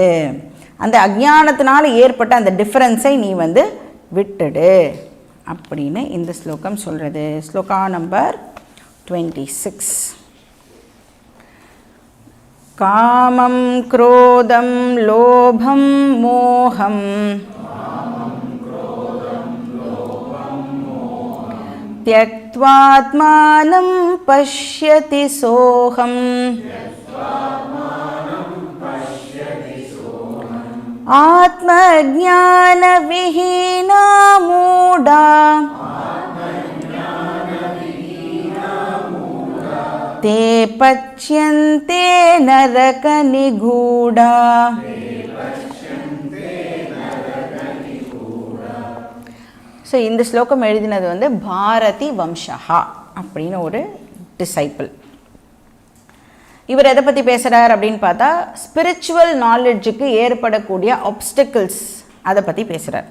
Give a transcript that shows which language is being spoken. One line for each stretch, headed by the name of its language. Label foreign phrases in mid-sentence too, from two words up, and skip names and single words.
Tamil: அந்த அஜ்ஞானத்தினால ஏற்பட்ட அந்த டிஃப்ரென்ஸை நீ வந்து விட்டுடு அப்படின்னு இந்த ஸ்லோகம் சொல்கிறது.
Sanskrit: ஸ்லோகா நம்பர் 26. कामं क्रोधं लोभं मोहं त्यक्त्वात्मानं पश्यति सोऽहम् आत्मज्ञानविहीना मूढा ते पच्यन्ते नरकनिगूढा.
Tamil: ஸோ இந்த ஸ்லோகம் எழுதினது வந்து பாரதி வம்சஹா அப்படின்னு ஒரு டிசைப்பிள். இவர் எதை பற்றி பேசுகிறார் அப்படின்னு பார்த்தா
English: spiritual knowledgeக்கு
Tamil: ஏற்படக்கூடிய ஆப்ஸ்டிக்கிள்ஸ் அதை பற்றி பேசுகிறார்.